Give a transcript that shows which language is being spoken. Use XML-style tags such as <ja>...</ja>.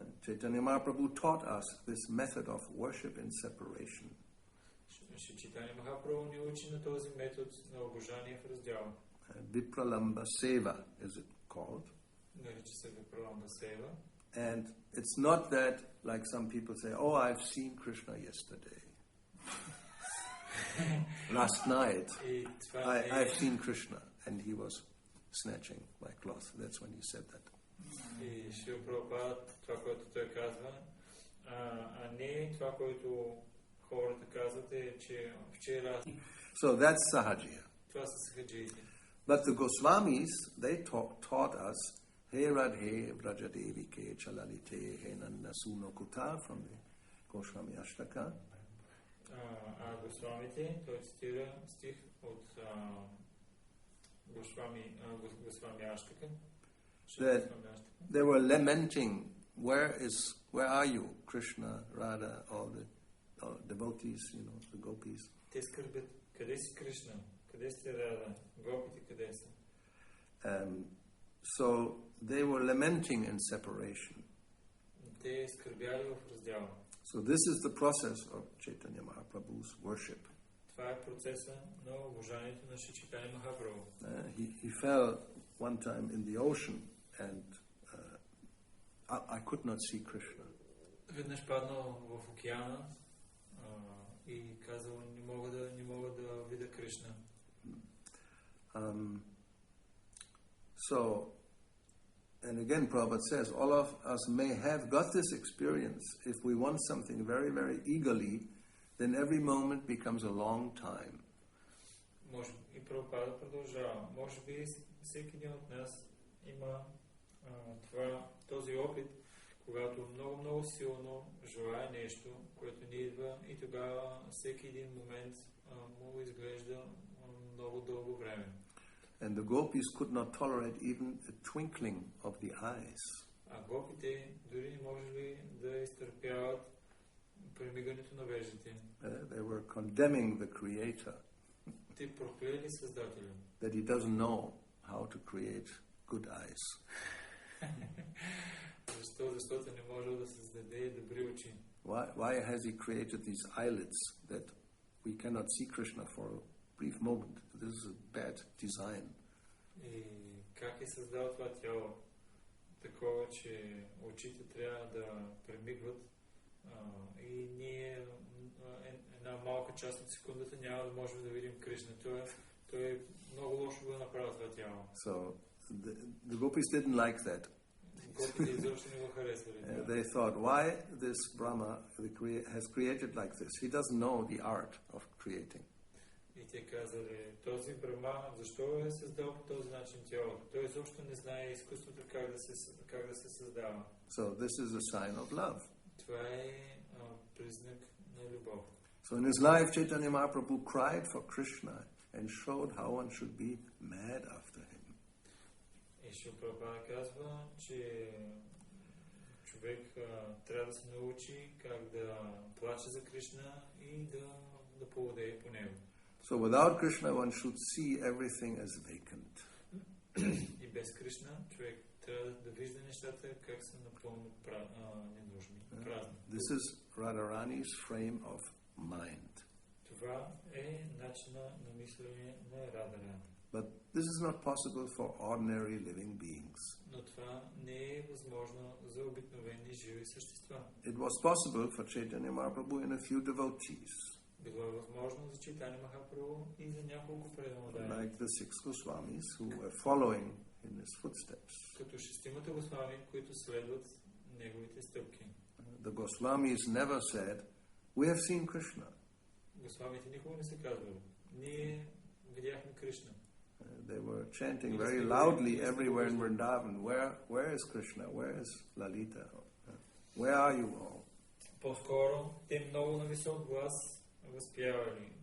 <en>Chaitanya Mahaprabhu taught us this method of worship in separation.</en> <bg>Шри Чайтаня Махапрабху ни учи на този метод на обожание в раздяла.</bg> <en>Vipralamba Seva is it called.</en> <bg>Нарича се Vipralamba Seva.</bg> <en>And it's not that, like some people say, oh, I've seen Krishna yesterday. Last night, I've seen Krishna, and he was snatching my cloth. That's when he said that.</en> <bg>И Шрила Прабхупада, това, което той казва, а не това, което хората казват, е, че вчера...</bg> <en>So that's Sahajiya.</en> <bg>Това са сахаджиите.</bg> <en>But the Goswamis, they taught us</en> <sa>He Radhe Vrajadevi Ke Chalalite He Nanda Suno Kuta</sa> <en>from the Goswami Ashtaka.</en> <bg>Госвамите, той цитира стих от Госвами Аштака.</bg> <en>That they were lamenting, where are you, Krishna, Radha, all the devotees, the gopis.</en> <bg>Те скърбят, къде си Кришна, къде сте Рада, гопите къде са?</bg> <en>So they were lamenting in separation.</en> <bg>Те скърбяли в раздяла.</bg> <en>So this is the process of Chaitanya Mahaprabhu's worship.</en> <bg>Това е процеса на обожанието на Шри Чайтаня Махапрабху.</bg> <en>He fell one time in the ocean and I could not see Krishna.</en> <bg>Веднъж паднал в океана и казал: не мога да видя Кришна.</bg> <en>So, and again Prabhupada says, all of us may have got this experience. If we want something very, very eagerly, then every moment becomes a long time.</en> <bg>И Прабхупада продължава. Може би всеки един от нас има този опит, когато много силно желая нещо, което ни идва, и тогава всеки един момент му изглежда много дълго време.</bg> <en>And the gopis could not tolerate even a twinkling of the eyes.</en> <bg>А гопите дори не можели да изтърпяват премигането на веждите.</bg> <en>They were condemning the Creator.</en> <bg>Те проклели Създателя.</bg> <en>That he doesn't know how to create good eyes.</en> <bg>Защото не може да създаде добри очи.</bg> <en>Why has he created these eyelids that we cannot see Krishna for a brief moment? This is a bad design.</en> <bg>И как е създал това тяло? Такова, че очите трябва да премигват и ние една малка част от секундата няма да можем да видим Кришна. Той много лошо го направи това тяло.</bg> <en>So the gopis didn't like that.</en> <bg>Гопите изобщо не го харесвали.</bg> <en>They thought, why this Brahma has created like this? He doesn't know the art of creating.</en> <bg>И те казали, този Брахма, защо е създал по този начин тялото? Той изобщо не знае изкуството как да се създава.</bg> <en>So this is a sign of love.</en> <bg>Това е признак на любов.</bg> <en>So in his life, Chaitanya Mahaprabhu cried for Krishna and showed how one should be mad after him.</en> <bg>И Шрила Прабхупада казва, че човек трябва да се научи как да плаче за Кришна и да поводее по него.</bg> <en>So without Krishna, one should see everything as vacant.</en> <bg>И без Кришна човек трябва да вижда нещата как са напълно ненужни, празни.</bg> <en>This is Radharani's frame of mind.</en> <bg>Това е начина на мислене на Радharani.</bg> <en>But this is not possible for ordinary living beings.</en> <bg>Но това не е възможно за обикновени живи същества.</bg> <en>It was possible for Chaitanya Mahaprabhu and a few devotees,</en> <bg>Било е възможно за Чайтаня Махапрабху и за няколко преданодайни.</bg> <en>like the six Goswamis who were following in his footsteps.</en> <bg>Като шестимата Госвами, които следват неговите стъпки.</bg> <en>The Goswamis never said, "We have seen Krishna."</en> <bg>Госвамите никога не са казвали, ние видяхме Кришна.</bg> <en>They were chanting very loudly everywhere in Vrindavan, where is Krishna? Where is Lalita? Where are you all?</en> <bg>По-скоро, те много на висок глас възпявали.</bg>